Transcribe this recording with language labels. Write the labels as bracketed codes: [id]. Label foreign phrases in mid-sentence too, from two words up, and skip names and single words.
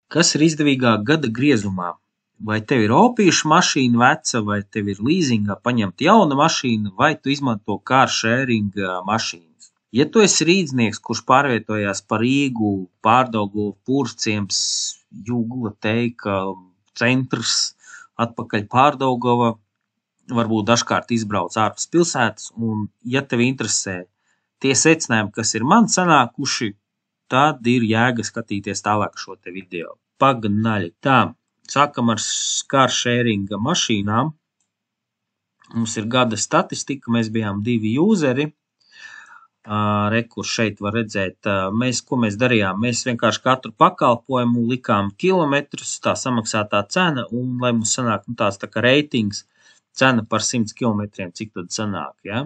[lv] Kas ir izdevīgāk gada griezumā? Vai tev ir opīša mašīna veca, vai tev ir līzingā paņemta jauna mašīna, vai tu izmanto [en] car sharing [lv] mašīnas? Ja tu esi rīdznieks, kurš pārvietojās pa Rīgu, Pārdaugava, Pūrciems, Jūgla, Teika, centrs, atpakaļ Pārdaugava, varbūt dažkārt izbrauc ārpus pilsētas, un ja tev interesē tie secinājumi, kas ir man sanākuši, tad ir jēga skatīties tālāk šo te video. Paganaļi. Tā, sākam ar [en] car sharing [lv] mašīnām. Mums ir gada statistika, mēs bijām 2 useri. Kur šeit var redzēt, ko mēs darījām. Mēs vienkārši katru pakalpojumu likām kilometrus, tā samaksātā cena, un lai mums sanāk tāds tā kā reitings, cena par 100 kilometriem, cik tad sanāk, ja?